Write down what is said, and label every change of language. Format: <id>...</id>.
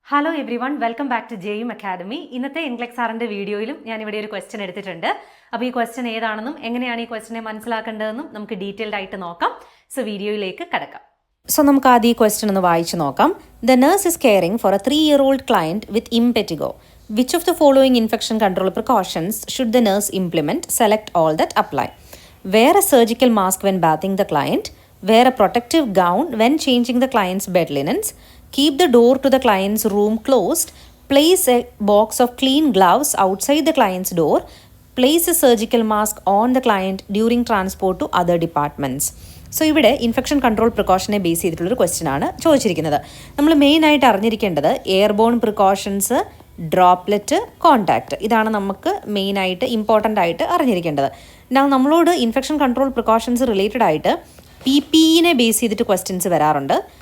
<en>Hello everyone, welcome back to ജെയും academy.</en> <ml>ഇന്നത്തെ ഇൻക്ലെക്സ് സാറിൻ്റെ വീഡിയോയിലും ഞാനിവിടെ ഒരു ക്വസ്റ്റ്യൻ എടുത്തിട്ടുണ്ട്. അപ്പോൾ ഈ ക്വസ്റ്റ്യൻ ഏതാണെന്നും എങ്ങനെയാണ് ഈ ക്വസ്റ്റ്യനെ മനസ്സിലാക്കേണ്ടതെന്നും നമുക്ക് ഡീറ്റെയിൽഡ് ആയിട്ട് നോക്കാം. സോ വീഡിയോയിലേക്ക് കടക്കാം. സോ നമുക്ക് ആദ്യം ഈ ക്വസ്റ്റ്യൻ ഒന്ന് വായിച്ചു നോക്കാം.</ml> <en>The nurse is caring for a 3-year-old client with impetigo. Which of the following infection control precautions should the nurse implement? Select all that apply. Wear a surgical mask when bathing the client. Wear a protective gown when changing the client's bed linens. Keep the door to the client's room closed. Place a box of clean gloves outside the client's door. Place a surgical mask on the client during transport to other departments.</en> <ml>So ഇവിടെ infection control പ്രിക്കോഷനെ base ചെയ്തിട്ടുള്ളൊരു question ആണ് ചോദിച്ചിരിക്കുന്നത്. നമ്മൾ മെയിനായിട്ട് അറിഞ്ഞിരിക്കേണ്ടത് airborne precautions, droplet, contact. ഇതാണ് നമുക്ക് മെയിനായിട്ട് important ആയിട്ട് അറിഞ്ഞിരിക്കേണ്ടത്. നമ്മളോട് ഇൻഫെക്ഷൻ കൺട്രോൾ പ്രിക്കോഷൻസ് റിലേറ്റഡ് ആയിട്ട് PPE ബേസ് ചെയ്തിട്ട് ക്വസ്റ്റ്യൻസ് വരാറുണ്ട്.</ml>